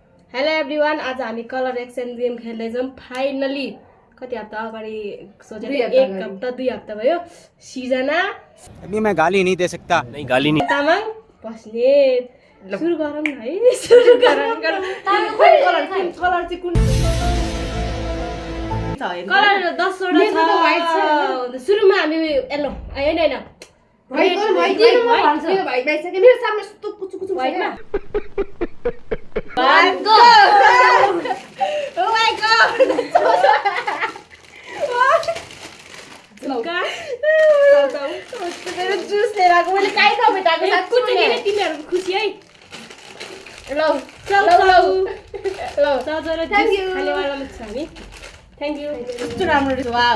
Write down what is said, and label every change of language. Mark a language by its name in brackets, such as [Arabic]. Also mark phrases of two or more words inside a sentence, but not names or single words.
[English] hello everyone, [Nepali] आज हामी [English] colour exchange game [Nepali] खेल्दैछौँ। फाइनली कति हप्ता अगाडि सोचेको थिएँ, 1 हप्ता 2 हप्ता भयो। सिजना [Hindi] अभी मैं गाली नहीं दे सकता। नहीं गाली नहीं। [Nepali] तामाङ बस्ने सुरु गरौँ न है। सुरु गरौँ। कलर चाहिँ कुन कलर 10 वटा छ। सुरुमा हामी येलो हैन [English] One, go! Oh my god! [Nepali] मेरो जुस लिएर आएको मैले काहीँ नभेटाएको तिमीहरूको खुसी है। ल खानेवालामा छ हामी। [English] thank you. [Nepali] कस्तो राम्रो रहेछ। वाउ।